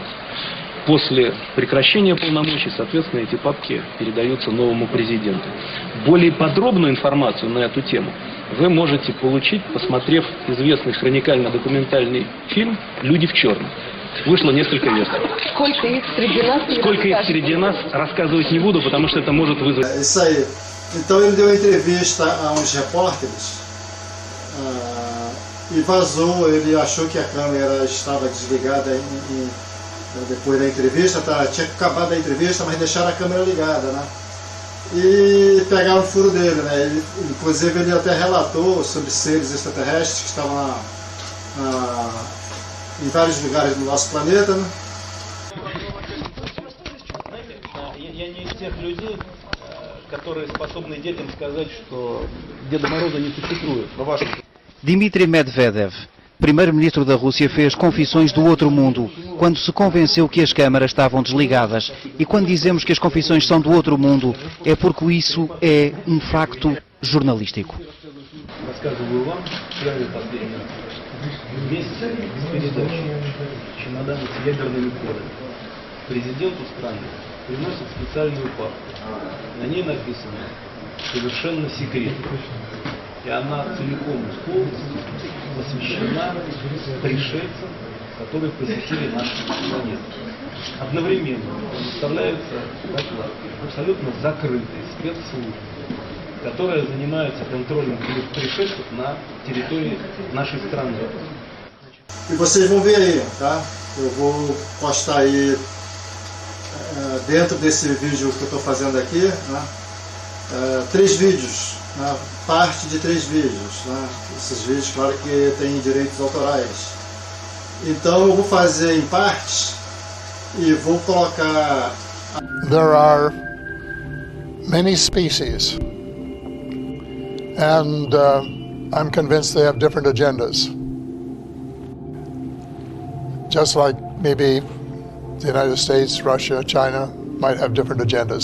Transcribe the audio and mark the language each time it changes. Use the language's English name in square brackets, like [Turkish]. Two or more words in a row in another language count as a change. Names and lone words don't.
[Russian] После прекращения полномочий, соответственно, эти папки передаются новому президенту. Более подробную информацию на эту тему вы можете получить, посмотрев известный хроникально-документальный фильм «Люди в черном». Вышло несколько версий. Сколько их среди нас? Сколько их среди нас, рассказывать не буду, потому что это может вызвать... [Portuguese] Isso aí. Então ele deu entrevista a uns repórteres e vazou. Ele achou que a câmera estava desligada depois da entrevista, tinha acabado a entrevista, mas deixaram a câmera ligada, né? E pegaram o furo dele, né? Inclusive ele até relatou sobre seres extraterrestres que estavam em vários lugares do nosso planeta, né? [Russian] Я не из тех людей, которые способны детям сказать, что Деда Мороза не существует. [Portuguese] Dmitry Medvedev, primeiro-ministro da Rússia, fez confissões do outro mundo quando se convenceu que as câmaras estavam desligadas. E quando dizemos que as confissões são do outro mundo, é porque isso é um facto jornalístico. [Russian] Рассказываю вам первый и последний раз. Вместе с передачей чемодана с ядерными кодами президенту страны приносят специальную папку. На ней написано «Совершенно секретно». И она целиком и полностью посвящена пришельцам, которые посетили нашу планету. Одновременно предоставляется доклад абсолютно закрытой спецслужбы, которая занимается контролем пришельцев на территории нашей страны. [Portuguese] E vocês vão ver aí, tá? Eu vou postar aí dentro desse vídeo que eu estou fazendo aqui, né? 3 vídeos, né? Parte de 3 vídeos, né? Esses vídeos, claro que tem direitos autorais. Então eu vou fazer em partes e vou colocar... [English] There are many species, and I'm convinced they have different agendas. Just like maybe the United States, Russia, China might have different agendas.